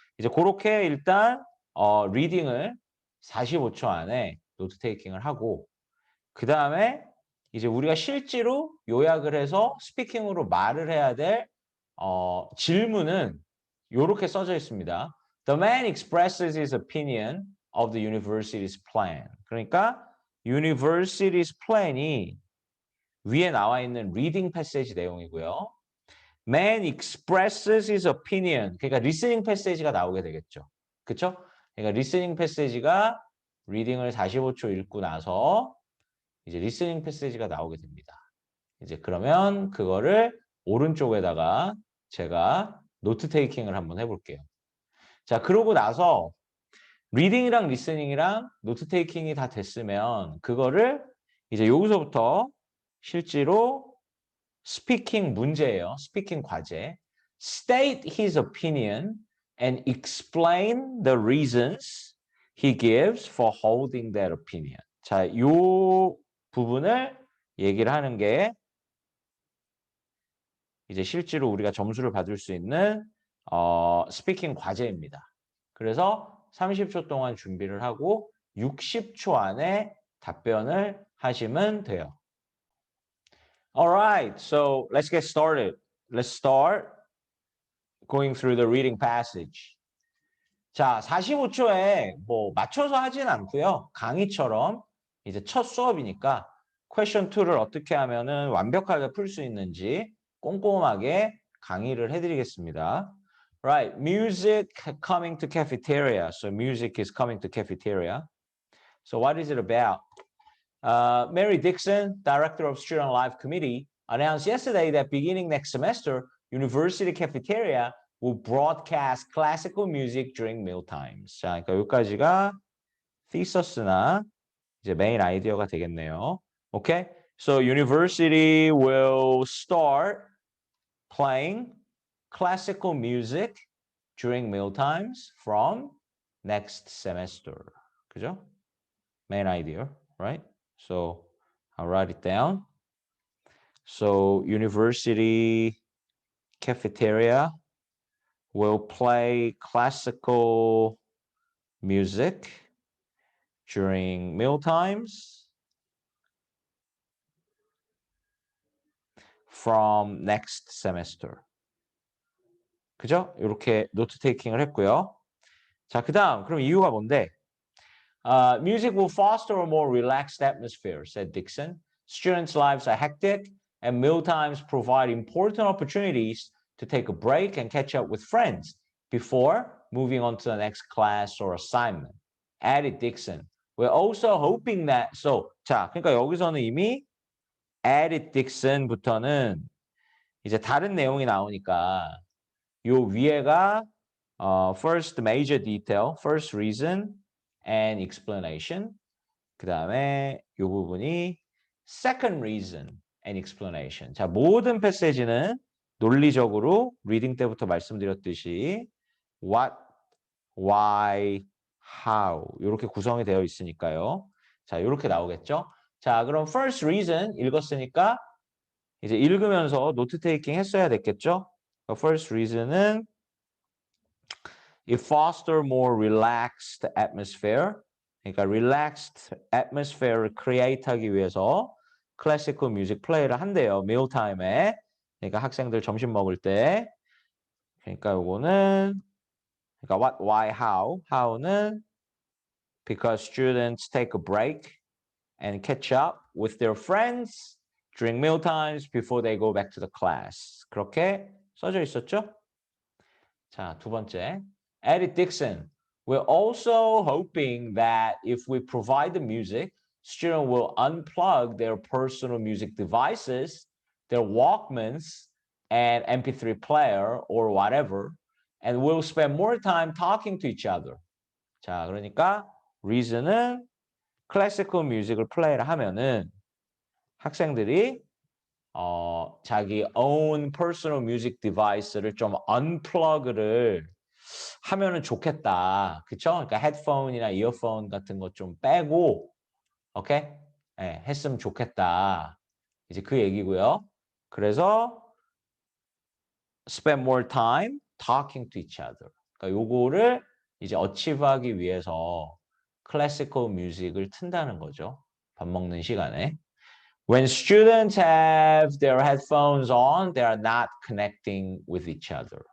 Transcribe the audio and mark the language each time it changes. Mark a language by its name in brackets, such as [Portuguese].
[Korean] 이제 그렇게 일단 리딩을 45초 안에 노트 테이킹을 하고 그 다음에 이제 우리가 실제로 요약을 해서 스피킹으로 말을 해야 될 질문은 이렇게 써져 있습니다. [English] The man expresses his opinion of the university's plan. [Korean] 그러니까 university's plan이 위에 나와 있는 reading passage 내용이고요. [English] Man expresses his opinion. [Korean] 그러니까 listening passage가 나오게 되겠죠. 그렇죠? 그러니까 listening passage가 reading을 45초 읽고 나서 이제 listening passage가 나오게 됩니다. 이제 그러면 그거를 오른쪽에다가 제가 노트 테이킹을 한번 해볼게요. 자, 그러고 나서 리딩이랑 리스닝이랑 노트 테이킹이 다 됐으면 그거를 이제 여기서부터 실제로 스피킹 문제예요. 스피킹 과제. [English] State his opinion and explain the reasons he gives for holding that opinion. [Korean] 자, 요 부분을 얘기를 하는 게 이제 실제로 우리가 점수를 받을 수 있는 스피킹 과제입니다. 그래서 30초 동안 준비를 하고 60초 안에 답변을 하시면 돼요. [English] Alright, so let's get started. Let's start going through the reading passage. [Korean] 자, 45초에 뭐 맞춰서 하진 않고요. 강의처럼 이제 첫 수업이니까 question 2를 어떻게 하면은 완벽하게 풀 수 있는지 꼼꼼하게 강의를 해드리겠습니다. [English] Right, music coming to cafeteria. So music is coming to cafeteria. So what is it about? Mary Dixon, director of Student Life Committee, announced yesterday that beginning next semester, university cafeteria will broadcast classical music during meal times. [Korean] 자, 그러니까 여기까지가 thesis,나 이제 메인 아이디어가 되겠네요. [English] Okay? So university will start playing classical music during meal times from next semester. [Korean] 그죠? [English] Main idea, right? So I'll write it down. So university cafeteria will play classical music during meal times from next semester. [Korean] 그죠? 이렇게 노트 테이킹을 했고요. 자, 그다음 그럼 이유가 뭔데? [English] Music will foster a more relaxed atmosphere, said Dixon. Students' lives are hectic, and meal times provide important opportunities to take a break and catch up with friends before moving on to the next class or assignment. Added Dixon. We're also hoping that [Korean] 자, 그러니까 여기서는 이미 added Dixon부터는 이제 다른 내용이 나오니까 요 위에가 [English] first major detail, first reason and explanation. [Korean] 그 다음에 요 부분이 [English] second reason and explanation. [Korean] 자, 모든 패시지는 논리적으로 리딩 때부터 말씀드렸듯이 what, why, how 이렇게 구성이 되어 있으니까요. 자, 이렇게 나오겠죠. 자, 그럼 first reason 읽었으니까 이제 읽으면서 노트 테이킹 했어야 됐겠죠. [English] first reason은 it foster more relaxed atmosphere. [Korean] 그러니까 relaxed atmosphere를 create 하기 위해서 classical music play를 한대요. meal time에. 그러니까 학생들 점심 먹을 때. 그러니까 요거는 그러니까 what, why, how. [English] how는 because students take a break and catch up with their friends during meal times before they go back to the class. [Korean] 그렇게 써져 있었죠? 자, 두 번째. Eddie Dixon. [English] We're also hoping that if we provide the music, students will unplug their personal music devices, their Walkmans, and MP3 player or whatever, and will spend more time talking to each other. [Korean] 자, 그러니까 reason은 classical music을 플레이를 하면은 학생들이 자기 own personal music device를 좀 unplug를 하면은 좋겠다. 그쵸? 그러니까 헤드폰이나 이어폰 같은 거 좀 빼고 오케이? 네, 했으면 좋겠다. 이제 그 얘기고요. 그래서 [English] spend more time talking to each other. [Korean] 그러니까 요거를 이제 어치브하기 위해서 클래시컬 뮤직을 튼다는 거죠. 밥 먹는 시간에. [English] When students have their headphones on, they are not connecting with each other.